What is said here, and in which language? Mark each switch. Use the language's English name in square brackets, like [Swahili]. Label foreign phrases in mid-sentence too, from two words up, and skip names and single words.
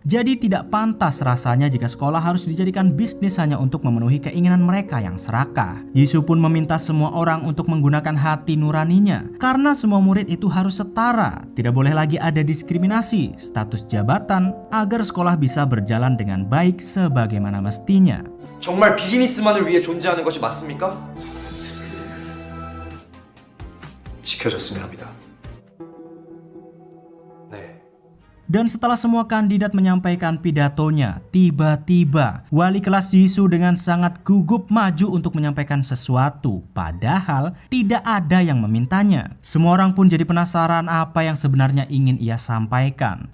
[Indonesian] Jadi tidak pantas rasanya jika sekolah harus dijadikan bisnis hanya untuk memenuhi keinginan mereka yang serakah. Yisu pun meminta semua orang untuk menggunakan hati nuraninya karena semua murid itu harus setara. Tidak boleh lagi ada diskriminasi status jabatan agar sekolah bisa berjalan dengan baik sebagaimana mestinya. [Korean] 정말 비즈니스만을 위해 존재하는 것이 맞습니까? 지켜줬으면 합니다. 네. [Indonesian] Dan setelah semua kandidat menyampaikan pidatonya, tiba-tiba wali kelas Yisu dengan sangat gugup maju untuk menyampaikan sesuatu, padahal tidak ada yang memintanya. Semua orang pun jadi penasaran apa yang sebenarnya ingin ia sampaikan.